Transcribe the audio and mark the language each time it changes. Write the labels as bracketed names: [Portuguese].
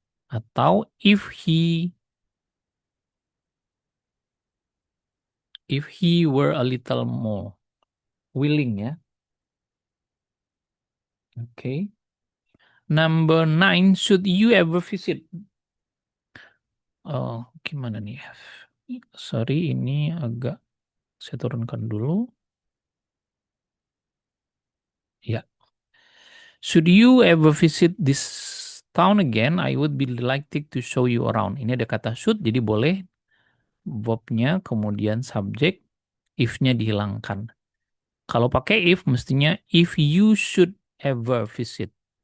[English] Atau if he were a little more willing ya. Oke. Number nine, should you ever visit? [Indonesian] Oh, gimana nih? Sorry, ini agak saya turunkan dulu. Ya. [English] Should you ever visit this town again, I would be delighted to show you around. [Indonesian] Ini ada kata should, jadi boleh verb-nya, kemudian subjek, if-nya dihilangkan. Kalau pakai if, mestinya [English] if you should ever visit.